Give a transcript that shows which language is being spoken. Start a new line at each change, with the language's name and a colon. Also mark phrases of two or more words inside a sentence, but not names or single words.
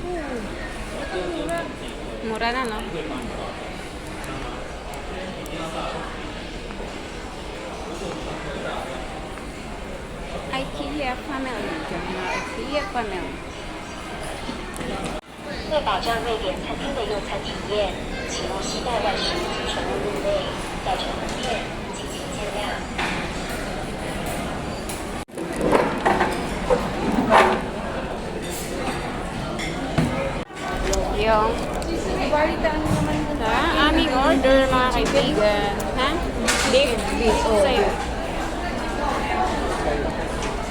Filipino: Mura na, no? IKEA family. IKEA family.
Chinese: 为保障瑞典餐厅的用餐体验，请勿携带外食全部入内，造成不便，敬请见谅。
Filipino: Yung Balitaan mo naman kung sa aming order, mga kaibigan. Ha? Beef. Beef. Sa'yo. Yung sa akin.